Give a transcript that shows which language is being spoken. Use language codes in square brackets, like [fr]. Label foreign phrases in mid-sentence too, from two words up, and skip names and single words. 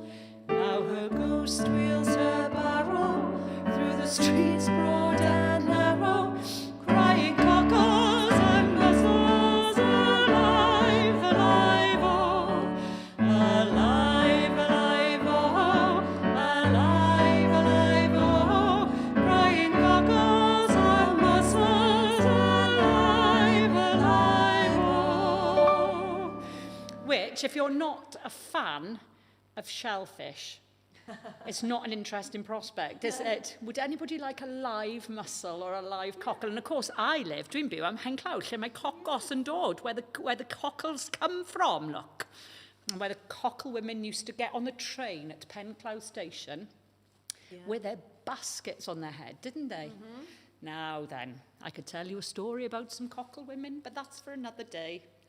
[en] Now her ghost wheels her barrow through the streets broad and narrow, crying cockles and mussels, alive, alive, oh, alive, alive, oh, alive, alive, oh, crying cockles and mussels, alive, alive, oh. Which, if you're not a fan of shellfish, it's not an interesting prospect, is it? Would anybody like a live mussel or a live cockle? And of course, I live, [cy] dwi'n byw am Henclawdd, lle mae Cockles yn dod, [en] where the cockles come from, look. And where the cockle women used to get on the train at Penclawdd Station with their baskets on their head, didn't they? Now then, I could tell you a story about some cockle women, but that's for another day.